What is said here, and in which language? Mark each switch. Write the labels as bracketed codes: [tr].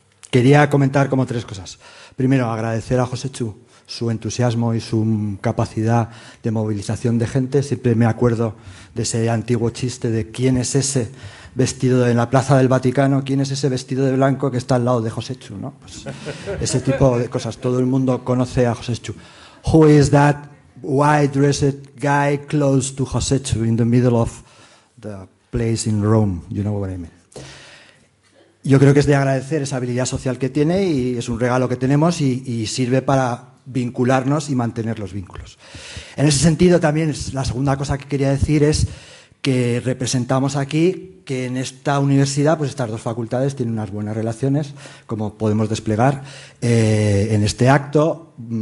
[es] Quería comentar como tres cosas. Primero, agradecer a Josechu su entusiasmo y su capacidad de movilización de gente. Siempre me acuerdo de ese antiguo chiste de quién es ese vestido en la Plaza del Vaticano, quién es ese vestido de blanco que está al lado de Josechu, ¿no? Pues ese tipo de cosas. Todo el mundo conoce a Josechu. Who is that [en] white-dressed guy close to Josechu in the middle of the place in Rome. You know what I mean. [es] Yo creo que es de agradecer esa habilidad social que tiene y es un regalo que tenemos y sirve para vincularnos y mantener los vínculos. En ese sentido, también la segunda cosa que quería decir es que representamos aquí que en esta universidad, pues estas dos facultades tienen unas buenas relaciones, como podemos desplegar en este acto.